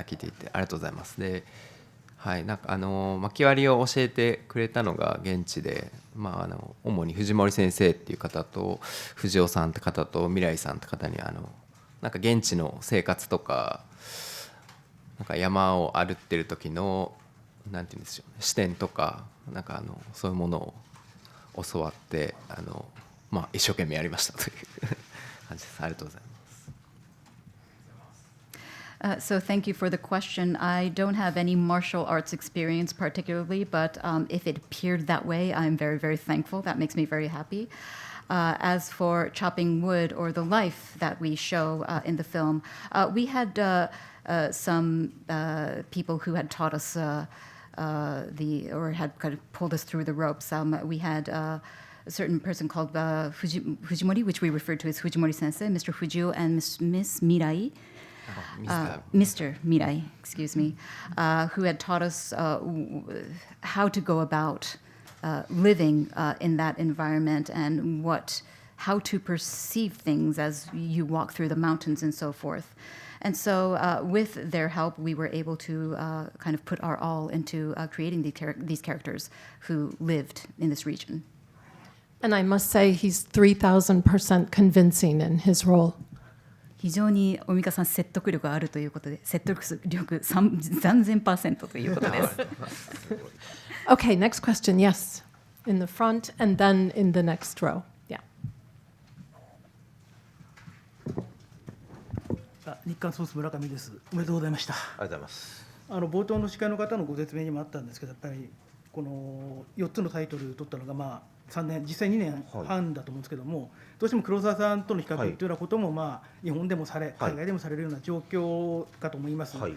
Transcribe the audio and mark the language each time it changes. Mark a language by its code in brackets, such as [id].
[ja] 聞いていてありがとうございます。で、はい、なんか巻き割りを教えてくれたのが現地で、主に藤森先生っていう方と藤尾さんって方と未来さんって方になんか現地の生活とか、なんか山を歩ってる時のなんて言うんでしょうね、視点とかなんかそういうものを教わって一生懸命やりましたという感じです。ありがとうございます。 [en] So thank you for the question. I don't have any martial arts experience particularly, but if it appeared that way, I'm very, very thankful. That makes me very happy. As for chopping wood or the life that we show in the film, we had some people who had taught us or had kind of pulled us through the ropes. We had a certain person called Fujimori, which we referred to as Fujimori Sensei, Mr. Fujio, and Miss Mirai. Mr. Mirai, excuse me, who had taught us how to go about living in that environment and how to perceive things as you walk through the mountains and so forth. And so with their help, we were able to kind of put our all into creating these characters who lived in this region. And I must say he's 3,000% convincing in his role. [ja] 非常に大美賀さん説得力があるということで、説得力3000% ということです。 [en] Okay, next question. Yes, in the front and then in the next row. Yeah. [ja] 日刊スポーツ村上です。おめでとうございました。ありがとうございます。冒頭の司会の方のご説明にもあったんですけど、やっぱりこの4つのタイトル取ったのが3年、実際2年半だと思うんですけども、どうしても黒沢さんとの比較というようなことも日本でも海外でもされるような状況かと思います。